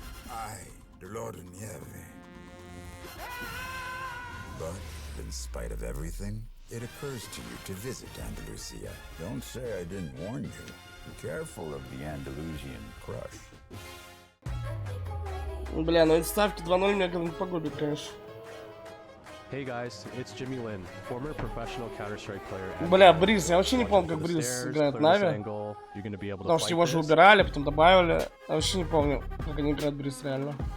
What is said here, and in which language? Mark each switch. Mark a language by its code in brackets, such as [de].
[es] Ay, Dolor de Nieve. [en] But in spite of everything, it occurs to you to visit Andalusia. Don't say I didn't warn you. Be careful of the Andalusian crush. [ru] Бля, ну эти ставки 2-0 меня как-нибудь погубит, конечно. [en] Hey guys, it's Jimmy Lin, former professional Counter-Strike player. [ru] Бля, Бриз, я вообще не помню, как Бриз играет в Нави. Потому что его же убирали, потом добавили. Я вообще не помню, как они играют Бриз реально.